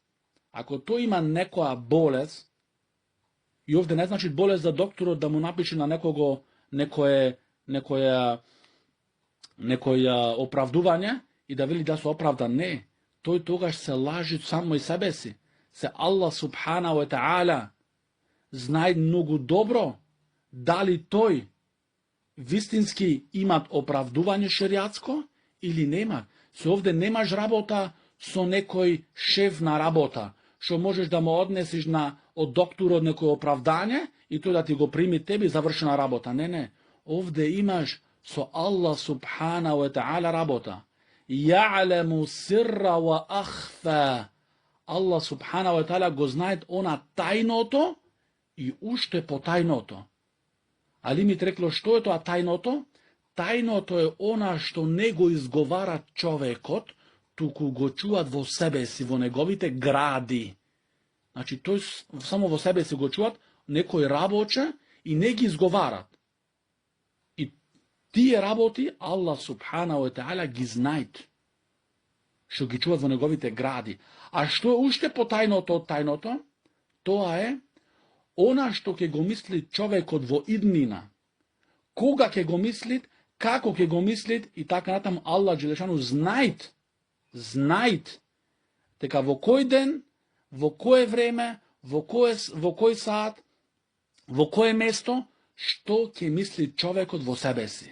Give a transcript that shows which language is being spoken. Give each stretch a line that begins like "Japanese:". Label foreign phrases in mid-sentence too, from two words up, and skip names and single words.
Macedonian: Ако тој има некоја болест, и овде не значи болест за докторот да му напише на некого некоја оправдување и да вели да се оправда. Не. Тој тогаш се лажи само и себе си. Се
Arabic: الله سبحانه وتعالى
Macedonian: знае многу добро дали тој вистински имат оправдување шеријатско или нема. Се овде немаш работа со некој шеф на работа, што можеш да му однесиш од докторот некој оправдање и тој да ти го прими тебе завршена работа. Не. Овде имаш со
Arabic: الله سبحانه وتعالى
Macedonian: работа.
Arabic: يعلم السر وأخفى. الله سبحانه وتعالى
Macedonian: го знае она тајното и уште потајното. Али ми рекло што е тоа тајното? Тајното е она што не го изговара човекот, туку го чуваат во себе си, во неговите гради. Значи, тој само во себе си го чуваат, некој работе и не ги изговарат. И тие работи,
Arabic: الله سبحانه وتعالى
Macedonian: ги знаат, што ги чуваат во неговите гради. А што е уште потајното од тајното? Тоа е она што ќе го мисли човекот во иднина, кога ќе го мислит, како ќе го мислит и така натаму.
Arabic: الله جل شأنه
Macedonian: знаит дека во кој ден, во кое време, во кој саат, во кое место, што ќе мисли човекот во себе си.